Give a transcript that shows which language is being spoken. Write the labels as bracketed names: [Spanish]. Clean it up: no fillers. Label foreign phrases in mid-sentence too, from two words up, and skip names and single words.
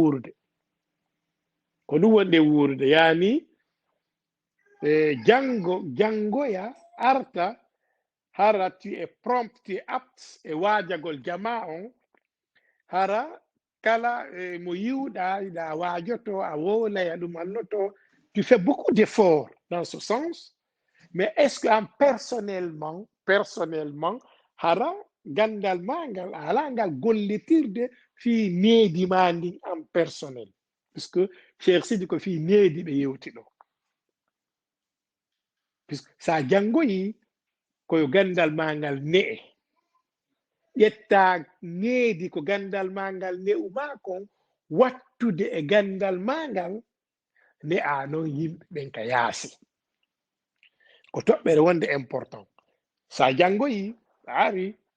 [Fula] wonɗe wuurde yaani jangoya arta hara [French] tu es prompt tu es apte [Fula] e waajagol jama on hara kala mo yiwɗa yiɗa waajoto a wowlaya ɗum annoto [French] tu fais beaucoup d'efforts dans ce sens mais est ce que en personnellement [Fula] hara gandal ma ngal ala ngal gollitirde fi needi ma ndin [French] en personnel puisque [Fula] Cheikh Sidi ko fi needi ɓe yewti ɗo puisque sa jangoyi koyo gandal ma ngal ne'e ƴetta needi ko gandal ma ngal ne'u ma kon wattude e gandal ma ngal ne'a noon yimɓe ɓen ka yaasi ko toɓɓere wonde important sa jangoyi ari